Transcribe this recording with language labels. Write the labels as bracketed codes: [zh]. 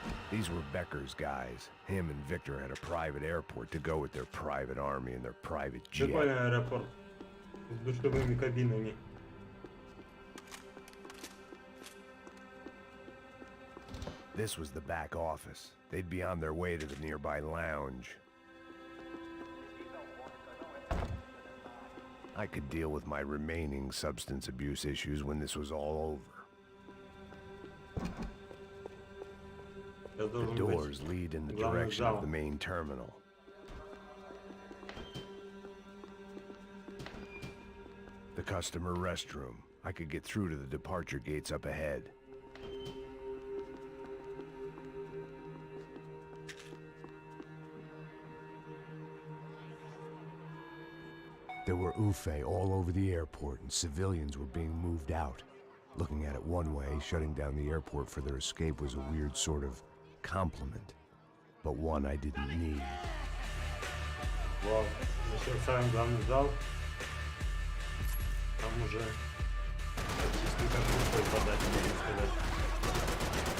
[en] These were Becker's guys. Him and Victor had a private airport to go with their private army and their private jet. [ru] Прикольный аэропорт с душевыми кабинами. [en] This was the back office. They'd be on their way to the nearby lounge. I could deal with my remaining substance abuse issues when this was all over. The doors lead in the direction of the main terminal. The customer restroom. I could get through to the departure gates up ahead. There were UFE all over the airport, and civilians were being moved out. Looking at it one way, shutting down the airport for their escape was a weird sort of compliment, but one I didn't need. [ru] Вау, зашел в самый главный зал. Там уже практически как рукой подать, можно сказать.